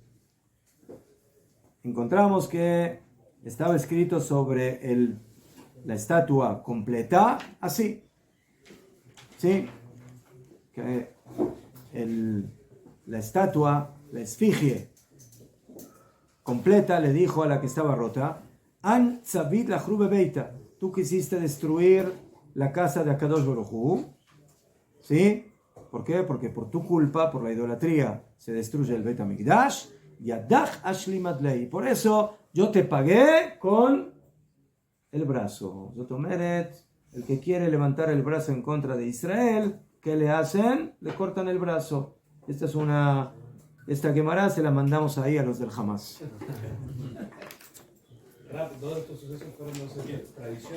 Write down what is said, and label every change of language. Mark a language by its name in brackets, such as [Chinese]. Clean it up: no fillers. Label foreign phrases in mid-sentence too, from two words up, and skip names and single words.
[Spanish] Encontramos que estaba escrito sobre la estatua completa, así, ¿sí? Que la estatua, la esfinge completa le dijo a la que estaba rota, [Aramaic] An tzavit la chrube beita, [Spanish] tú quisiste destruir la casa de Akadosh Baruj Hu, ¿sí? ¿Por qué? Porque por tu culpa, por la idolatría, se destruye el Bet HaMikdash, [Aramaic] Yadach ashlimat lei, [Spanish] por eso yo te pagué con el brazo. Zotomeret, el que quiere levantar el brazo en contra de Israel, ¿qué le hacen? Le cortan el brazo. Esta Gemara se la mandamos ahí a los del Hamas. Todos estos sucesos fueron, no sé qué, tradición.